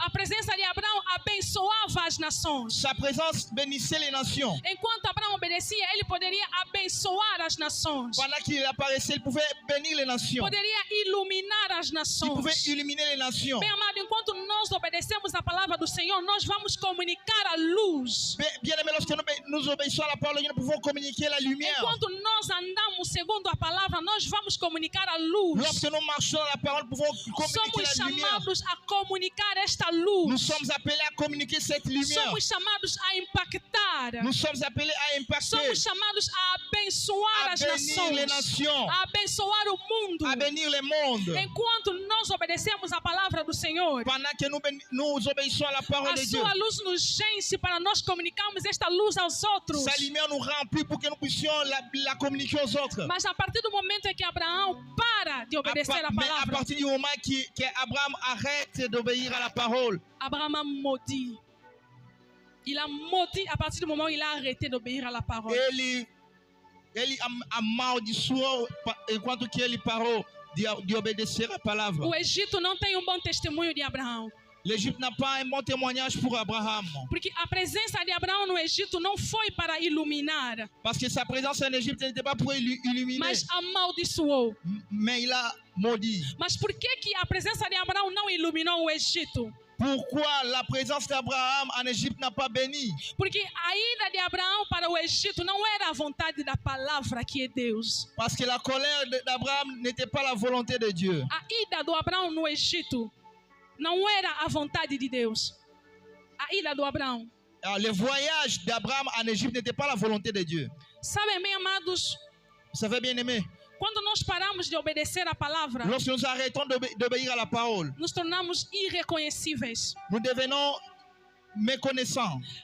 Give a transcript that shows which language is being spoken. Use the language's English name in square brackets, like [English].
[Portuguese] A presença de Abraão abençoava as nações. [French] Sa présence bénissait les nations. [Portuguese] Enquanto Abraão obedecia, ele poderia abençoar as nações. [French] Pendant qu'il apparaissait, il pouvait bénir les nations. [Portuguese] Poderia iluminar as [French] Il pouvait [Portuguese] nações. [French] illuminer les nations. [Portuguese] Bem amado, enquanto nós obedecemos a palavra do Senhor, nós vamos comunicar a luz. [French] Bien aimé, lorsque nous obéissons à la parole, nous pouvons communiquer la lumière. [Portuguese] Enquanto nós andamos segundo a palavra, nós vamos comunicar a luz. [French] Lorsque nous marchons dans la parole, nous pouvons communiquer la lumière. [Portuguese] chamados a comunicar esta [French] Nous [Portuguese] luz. [French] sommes appelés à communiquer cette lumière. [Portuguese] Somos chamados a impactar. [French] Nous sommes appelés à impacter, [Portuguese] Somos chamados a abençoar [French] à [Portuguese] as [French] bénir les nations, [Portuguese] a abençoar o mundo. [French] à bénir le monde. [Portuguese] Enquanto nós obedecemos a palavra do Senhor, [French] Pendant que nous obéissons à la parole [Portuguese] a [French] de Dieu, [Portuguese] sua luz nos enche para nós comunicarmos esta luz aos outros. [French] sa lumière nous remplit pour que nous puissions la communiquer aux autres. [Portuguese] Mas a partir do momento em que Abraão para de obedecer a [French] Mais à [Portuguese] palavra, [French] partir du moment qu'Abraham arrête d'obéir à la parole, Abraão a maudit. Il a maudit à partir du moment où il a arrêté d'obéir à la parole. [Portuguese] ele amaldiçoou enquanto que ele parou de obedecer a palavra. O Egito não tem bom testemunho de Abraão. [French] L'Égypte n'a pas un bon témoignage pour Abraham. [Portuguese] Porque a presença de Abraão no Egito não foi para iluminar, [French] Parce que sa présence en Égypte n'était pas pour illuminer, [Portuguese] mas amaldiçoou. [French] mais il a maudit. [Portuguese] Mas por que a presença de Abraão não iluminou o Egito? [French] Pourquoi la présence d'Abraham en Égypte n'a pas béni? [Portuguese] Porque a ida de Abraão para o Egito não era a vontade da palavra que é Deus. [French] Parce que la colère d'Abraham n'était pas la volonté de Dieu. [Portuguese] A ida do Abraão no Egito não era a vontade de Deus. A ida do Abraão. [French] Alors, le voyage d'Abraham en Égypte n'était pas la volonté de Dieu. [Portuguese] Sabem, bem amados, [French] Vous savez, bien aimé, [Portuguese] quando nós paramos de obedecer a palavra, [French] lorsque nous arrêtons d'obéir à la parole, [Portuguese] nos tornamos irreconhecíveis. [French] nous devenons méconnaissants.